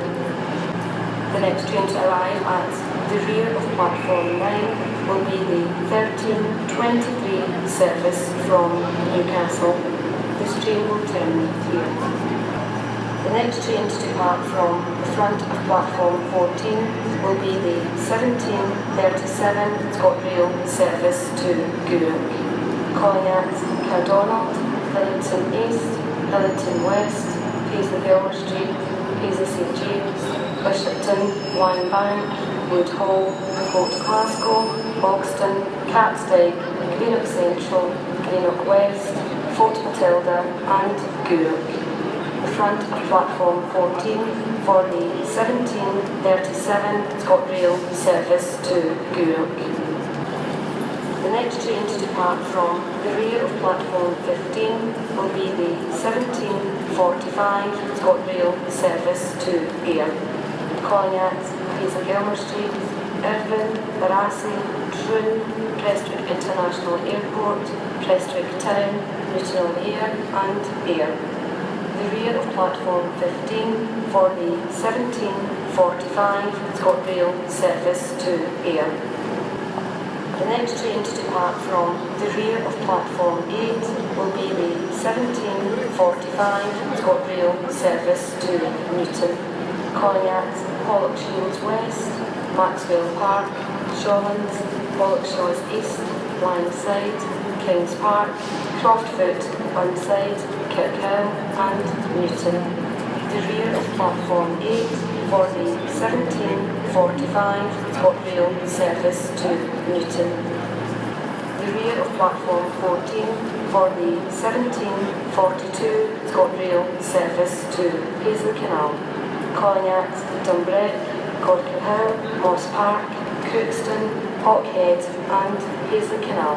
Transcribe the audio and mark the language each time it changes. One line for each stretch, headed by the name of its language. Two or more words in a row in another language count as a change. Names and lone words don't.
English: The next train to arrive at the rear of platform 9 will be the 1323 service from Newcastle. This train will terminate here. The next train to depart from the front of platform 14 will be the 1737 ScotRail service to Gourock, calling at Cardonald, Hillington East, Hillington West, Paisley Gilmer Street, Paisley St James, Bishopton, Winebank, Wood Hall, Port Glasgow, Bogston, Catsdyke, Greenock Central, Greenock West, Fort Matilda and Gourock. The front of platform 14 for the 1737 ScotRail service to Gourock. The next train to depart from the rear of platform 15 will be the 1745 ScotRail service to Ayr, calling at Gilmer Street, Irvine, Barassi, Troon, Prestwick International Airport, Prestwick Town, Luton on Ayr and Ayr. The rear of platform 15 for the 1745 ScotRail service to Ayr. The next train to depart from the rear of platform 8 will be the 17:45 ScotRail service to Newton, calling at Pollock Shields West, Maxwell Park, Shawlands, Pollock Shaws East, Lionside, Kings Park, Croftfoot, Burnside, Kirkhill and Newton. The rear of platform 8 for the 17:45 ScotRail service to Newton. The rear of platform 14 for the 17:42 ScotRail service to Paisley Canal, calling at Dumbreck, Corkerhill, Moss Park, Crookston, Hawkhead and Paisley Canal.